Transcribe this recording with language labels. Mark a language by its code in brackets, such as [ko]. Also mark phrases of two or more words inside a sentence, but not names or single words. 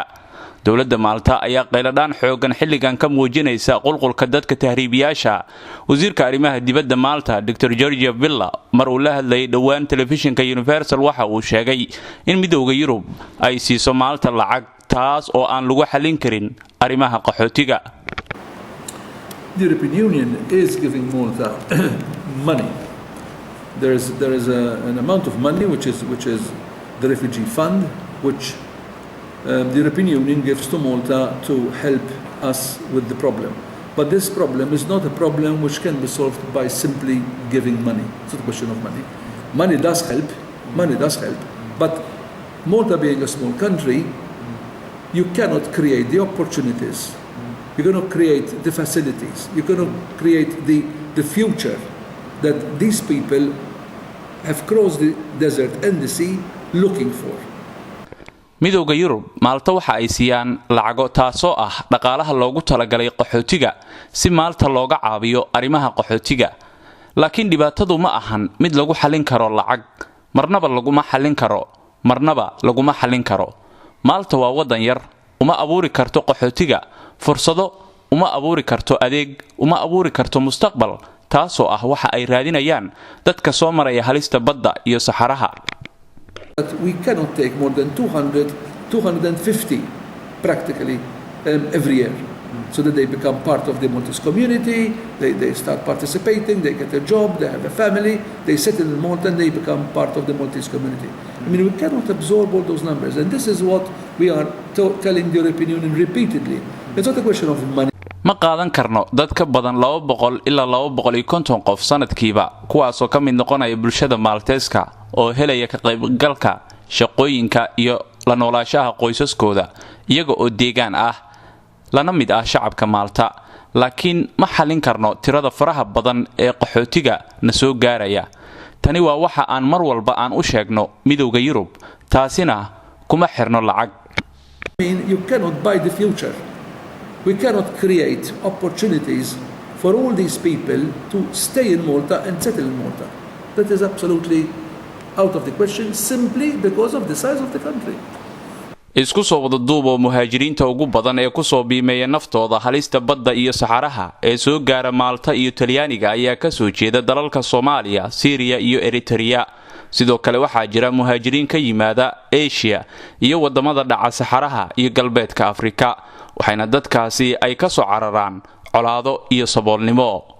[so] dowladda Malta ayaa qayladaan xoogan xilligan ka muujinaysa qulqulka dadka tahriibiyaasha. wasiirka arrimaha dibadda Malta Dr. Giorgia Villa mar uu la hadlayay dhawaan telefishinka Universal waxa uu sheegay in midowga Yurub ay siiso Malta lacag taas oo aan lagu xalin karin arrimaha qaxootiga. [en] The European Union is giving Malta money. There is an amount of money which is the refugee fund, which the European Union gives to Malta to help us with the problem. But this problem is not a problem which can be solved by simply giving money. It's not a question of money. Money does help, but Malta being a small country, you cannot create the opportunities, you cannot create the facilities, you cannot create the future that these people have crossed the desert and the sea looking for. [so] midowga Yurub Malta waxa ay siiyaan lacago taasoo ah dhaqaalaha loogu talagalay qaxootiga si Malta looga caawiyo arrimaha qaxootiga, laakiin dhibaatadu ma ahan mid lagu xalin karo lacag, marnaba laguma xalin karo. Malta waa wadan yar, uma abuuri karto qaxootiga fursado, uma abuuri karto adeeg, uma abuuri karto mustaqbal, taasoo ah waxa ay raadinayaan dadka soo maraya halista badda iyo saxaraha. [en] We cannot take more than 250 practically every year, so that they become part of the Maltese community, they start participating, they get a job, they have a family, they settle in Malta and they become part of the Maltese community. I mean, we cannot absorb all those numbers, and this is what we are telling the European Union repeatedly. It's not a question of money. [so] ma qaadan karno dad ka badan 200 ilaa 250 qof sanadkiiba, kuwaas oo ka mid noqonaya bulshada Malteeska oo helaya ka qaybgalka shaqooyinka iyo la noolaanshaha qoysaskooda iyaga oo deegaan ah lana mid ah shacabka Malta. laakiin ma xalin karno tirada faraha badan ee qaxootiga na soo gaaraya. tani waa waxa aan mar walba aan u sheegno midowga Yurub, taasina kuma xirno lacag. [en] I mean, you cannot buy the future. We cannot create opportunities for all these people to stay in Malta and settle in Malta. That is absolutely out of the question, simply because of the size of the country. [so] isku soo wada duubo muhaajiriinta ugu badan ee ku soo biimeeya naftooda halista badda iyo saxaraha ee soo gaara Malta iyo Talyaaniga ayaa ka soo jeeda dalalka Soomaaliya, Syria iyo Eritrea. sidoo kale waxaa jira muhaajiriin ka yimaada Asia iyo wadamada dhaca saxaraha iyo galbeedka Afrika, waxayna dadkaasi ay ka soo cararaan colaado iyo saboolnimo.